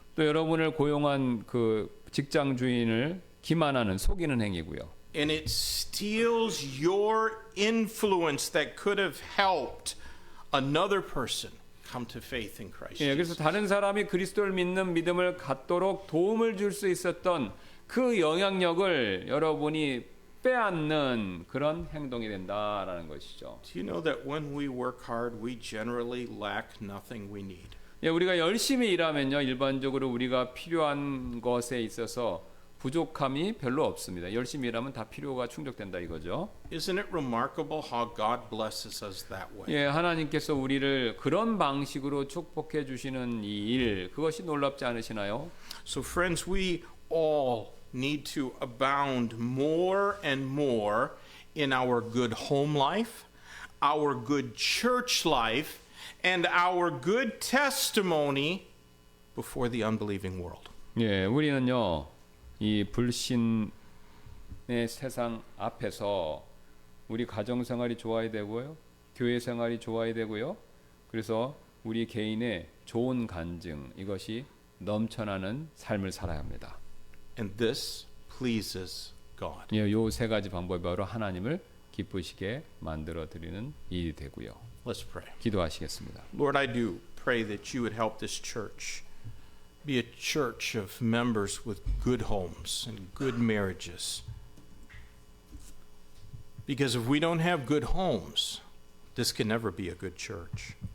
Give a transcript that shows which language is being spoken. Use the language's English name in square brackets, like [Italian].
[Korean] 또 여러분을 고용한 그 직장 주인을 기만하는 속이는 행위고요. [English] And it steals your influence that could have helped another person come to faith in Christ. [Korean] 예, 그래서 다른 사람이 그리스도를 믿는 믿음을 갖도록 도움을 줄 수 있었던 그 영향력을 여러분이 빼앗는 그런 행동이 된다라는 것이죠. [English] Do you know that when we work hard, we generally lack nothing we need? [Korean] 예, 우리가 열심히 일하면요, 일반적으로 우리가 필요한 것에 있어서 부족함이 별로 없습니다. 열심히 일하면 다 필요가 충족된다 이거죠. [English] Isn't it remarkable how God blesses us that way? [Korean] 예, 하나님께서 우리를 그런 방식으로 축복해 주시는 이 일, 그것이 놀랍지 않으시나요? [English] So friends, we all need to abound more and more in our good home life, our good church life, and our good testimony before the unbelieving world. [Korean] 예, 우리는요, 이 불신의 세상 앞에서 우리 가정 생활이 좋아야 되고요, 교회 생활이 좋아야 되고요. 그래서 우리 개인의 좋은 간증 이것이 넘쳐나는 삶을 살아야 합니다. [English] And this pleases God. [Korean] 예, 요 세 가지 방법이 바로 하나님을 기쁘시게 만들어 드리는 일이 되고요. [English] Let's pray. [Korean] 기도하시겠습니다. [English] Lord, I do pray that you would help this church be a church of members with good homes and good marriages. Because if we don't have good homes, this can never be a good church.